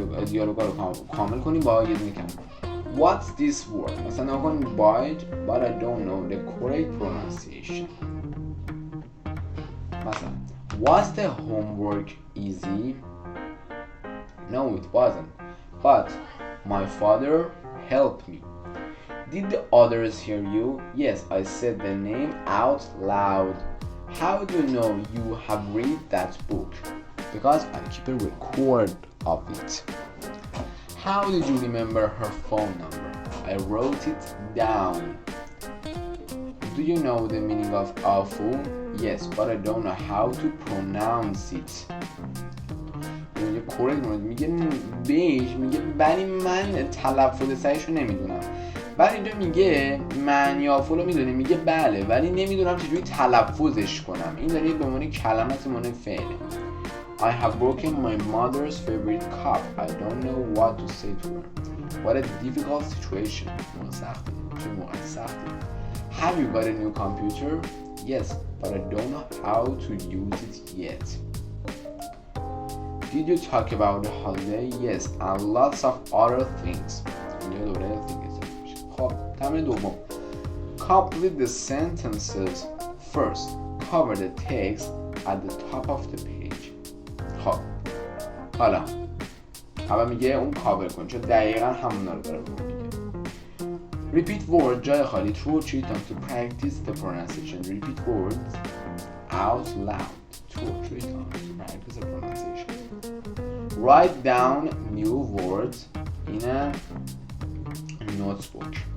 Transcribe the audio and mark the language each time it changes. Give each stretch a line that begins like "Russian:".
Persian: دیالوگا رو کامل کنیم با یه دونه کلمه.
English: What's this word؟
Persian: مثلا نگاه
English: bite but I don't know the correct pronunciation.
Persian: مثلا
English: was the homework easy? No, it wasn't. But my father helped me. Did the others hear you? Yes, I said the name out loud. How do you know you have read that book? Because I keep a record of it. How did you remember her phone number? I wrote it down. Do you know the meaning of awful? Yes, but I don't know how to pronounce it.
Persian: یه کورکت میگه بهش میگه ولی من تلفظ صحیحشو نمیدونم. بعد اینجا میگه معنی آفولو میدونی، میگه بله ولی نمیدونم چجوری تلفظش کنم. این داره به عنوان کلمات معنی فعله.
English: I have broken my mother's favorite cup. I don't know what to say to her. What a difficult situation.
Persian: سخته. چه موقع سخته.
English: Have you got a new computer? Yes, but I don't know how to use it yet. Did you talk about the holiday? Yes, and lots of other things.
Persian: اینجا دوباره things. خب تمرین دوم
English: complete the sentences first. Cover the text at the top of the page.
Persian: خب حالا اول میگه اون کاور کن چون دقیقا همون رو داره میگه.
English: Repeat word
Persian: جای خالی
English: true or treat to practice the pronunciation. Repeat words out loud. True or treat to practice the pronunciation. Write down new words in a notebook.